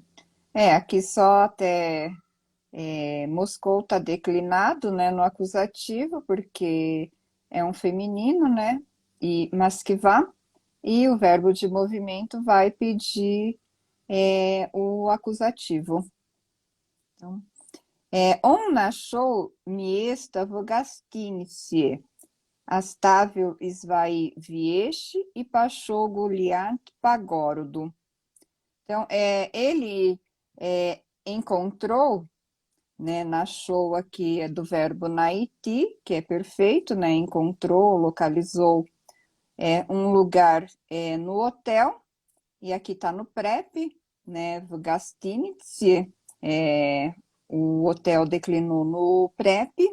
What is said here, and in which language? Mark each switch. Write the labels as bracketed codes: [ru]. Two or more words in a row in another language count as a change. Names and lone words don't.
[pt] É, aqui só até Moscou está declinado, né, no acusativo, porque é um feminino, né? E Moskva, e o verbo de movimento vai pedir o acusativo. Então, [ru] он нашел место в гостинице. Оставил свои вещи и пошел гулять по городу. [pt] Então, ele encontrou, né, achou aqui é do verbo naiti, que é perfeito, né, encontrou, localizou um lugar no hotel, e aqui está no PrEP, né, [ru] в гостинице, [pt] o hotel declinou no PrEP,